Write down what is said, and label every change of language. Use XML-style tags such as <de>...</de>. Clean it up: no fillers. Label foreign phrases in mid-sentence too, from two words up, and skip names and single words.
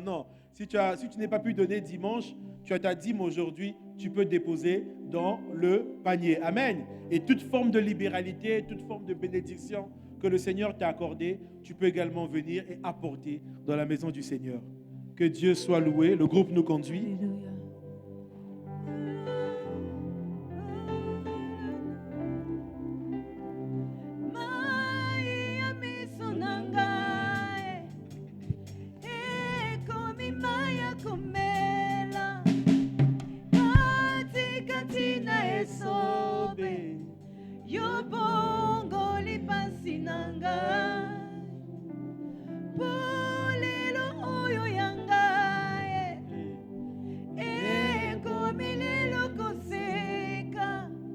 <fr>Non, si tu n'as pas pu donner dimanche, tu as ta dîme aujourd'hui, tu peux déposer dans le panier. Amen. Et toute forme de libéralité, toute forme de bénédiction que le Seigneur t'a accordée, tu peux également venir et apporter dans la maison du Seigneur. Que Dieu soit loué. Le groupe nous conduit. Alléluia.</fr> <ln>Maïa misonanga, komi maya komela, kati na esobe, yo bongo lipasi nanga, polelo oyo yanga, komi lelo koseka,</ln>